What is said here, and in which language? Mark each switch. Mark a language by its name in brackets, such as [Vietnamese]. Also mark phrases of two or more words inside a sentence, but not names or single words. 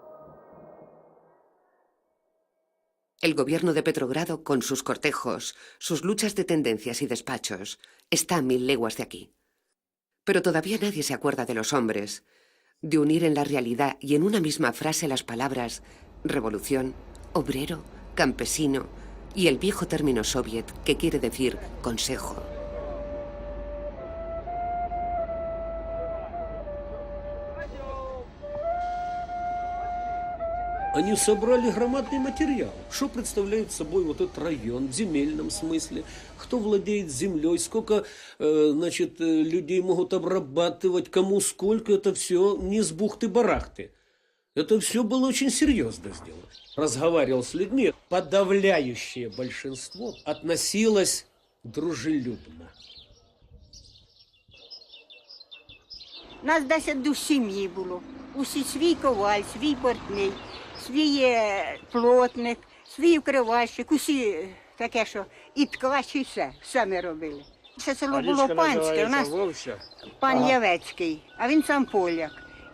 [Spanish] El gobierno de Petrogrado, con sus cortejos, sus luchas de tendencias y despachos, está a 1000 leguas de aquí. Pero todavía nadie se acuerda de los hombres, de unir en la realidad y en una misma frase las palabras revolución, obrero, campesino y el viejo término soviet que quiere decir consejo. [Russian] Они собрали громадный материал. Что представляет собой вот этот район в земельном смысле? Кто владеет землей? Сколько, людей могут обрабатывать? Кому сколько? Это все не с бухты-барахты. Это все было очень серьезно сделано. Разговаривал с людьми. Подавляющее большинство относилось дружелюбно. [Ukrainian] Нас 10 сім'ї було. Усі свій коваль, свій портний, свій плотник, свій вкривальщик, усі таке, що і ткач, і все ми робили. Це село було панське, у нас пан Явецький, а він сам поляк.